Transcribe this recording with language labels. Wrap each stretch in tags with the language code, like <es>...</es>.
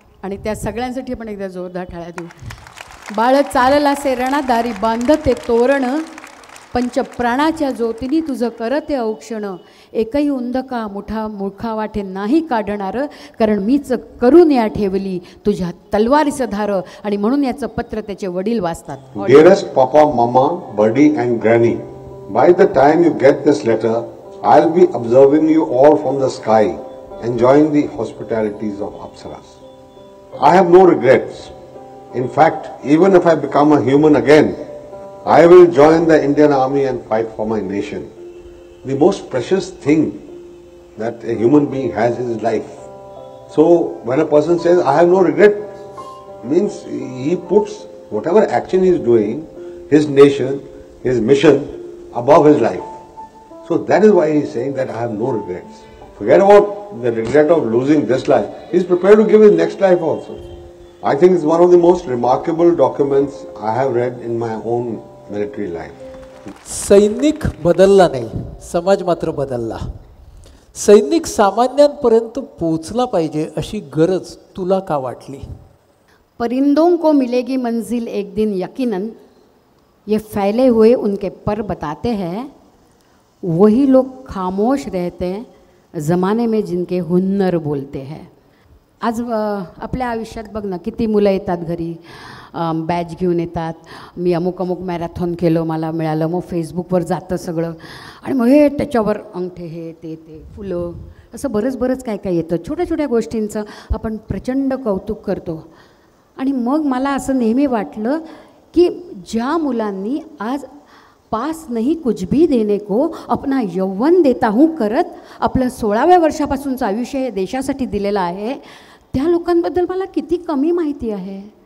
<mr>आणि त्या सगळ्यांसाठी आपण एकदा जोरदार टाळ्या देऊ. बाळ चालला से रणादारी बांधते तोरण, पंचप्राणाच्या ज्योतिनी तुझं करते औक्षण, एकही उंदका मुठा मुखा वाटे नाही काढणार, कारण मीच करून या ठेवली तुझ्या तलवारीचं धार. आणि म्हणून याचं पत्र त्याचे वडील वाचतात.</mr> <en>Dearest Papa, Mama, Buddy and Granny, by the time you get this letter, I'll be observing you all from the sky, enjoying the hospitalities of Apsaras. I have no regrets. In fact, even if I become a human again, I will join the Indian Army and fight for my nation. The most precious thing that a human being has is life. So when a person says, I have no regret, means he puts whatever action he is doing, his nation, his mission, above his life. So that is why he is saying that I have no regrets. Forget about the regret of losing this life. He is prepared to give his next life also. I think it's one of the most remarkable documents I have read in my own military life.</en> <mr>सैनिक बदलला नाही, समाज मात्र बदलला. सैनिक सामान्यांपर्यंत पोहोचला पाहिजे अशी गरज तुला का वाटली?</mr> <hi>परिंदों को मिलेगी मंजिल एक दिन यकीनन, ये फैले हुए उनके पर बताते हैं, वही लोग खामोश रहते हैं ज़माने में जिनके हुन्नर बोलते हैं.</hi> <mr>आज आपल्या आयुष्यात बघ ना, किती मुलं येतात घरी, बॅच घेऊन येतात, मी अमुक अमुक मॅरेथॉन केलं, मला मिळालं, मग फेसबुकवर जातं सगळं, आणि मग हे त्याच्यावर अंगठे हे ते फुलं, असं बरंच काय काय येतं. छोट्या छोट्या गोष्टींचं आपण प्रचंड कौतुक करतो. आणि मग मला असं नेहमी वाटलं की ज्या मुलांनी आज</mr> <hi>पास नहीं कुछ भी देने को अपना यौवन देता हूँ</hi> <mr>करत आपलं 16व्या वर्षापासूनचं आयुष्य हे देशासाठी दिलेलं आहे, त्या लोकांबद्दल मला किती कमी माहिती आहे.</mr>